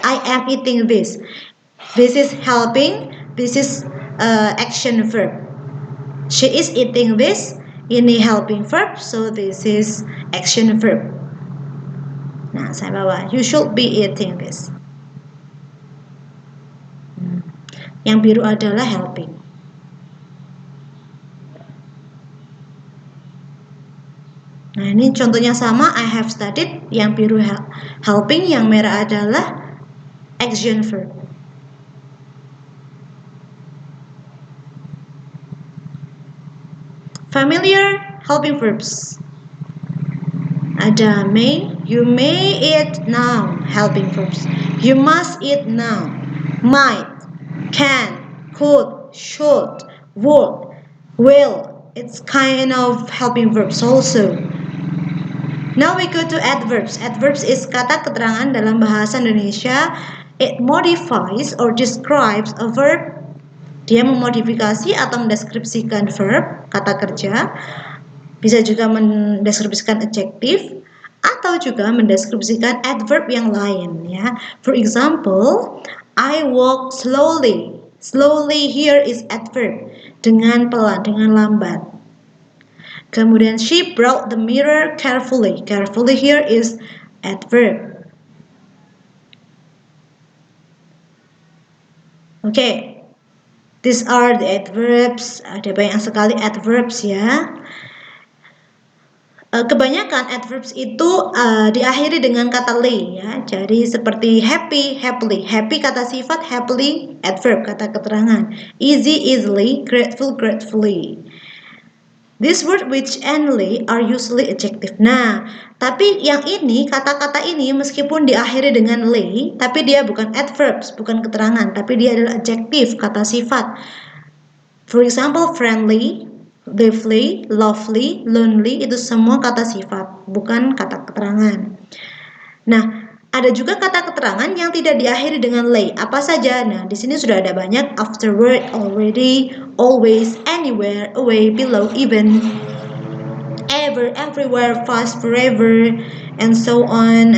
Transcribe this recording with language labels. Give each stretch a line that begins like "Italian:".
English: I am eating this. This is helping. This is action verb. She is eating this. Ini helping verb, so this is action verb.
Indonesian: Nah, saya bawa.
English: You should be eating this.
Indonesian: Yang biru adalah helping. Nah, ini contohnya sama.
English: I have studied.
Indonesian: Yang biru helping, yang merah adalah action verb.
English: Familiar helping verbs. Ada may, you may eat now, helping verbs. You must eat now. Might, can, could, should, would, will. It's kind of helping verbs also. Now we go to adverbs. Adverbs is
Indonesian: kata keterangan dalam bahasa Indonesia.
English: It modifies or describes a verb.
Indonesian: Dia memodifikasi atau mendeskripsikan verb, kata kerja. Bisa juga mendeskripsikan adjektif atau juga mendeskripsikan adverb yang lain ya.
English: For example, I walk slowly. Slowly here is adverb,
Indonesian: dengan pelan, dengan lambat. Kemudian
English: she brought the mirror carefully. Carefully here is adverb. Okay. These are the adverbs.
Indonesian: Ada banyak sekali adverbs ya. Kebanyakan adverbs itu diakhiri dengan kata ly ya. Jadi seperti happy, happily. Happy kata sifat, happily adverb kata keterangan.
English: Easy, easily, grateful, gratefully. These words which end ly are usually adjective.
Indonesian: Nah, tapi yang ini, kata-kata ini meskipun diakhiri dengan ly, tapi dia bukan adverbs, bukan keterangan, tapi dia adalah adjektif, kata sifat.
English: For example, friendly, lively, lovely, lonely,
Indonesian: itu semua kata sifat, bukan kata keterangan. Nah, ada juga kata keterangan yang tidak diakhiri dengan ly. Apa saja? Nah, di sini sudah ada banyak.
English: Afterward, already, always, anywhere, away, below, even, ever, everywhere, fast, forever, and so on.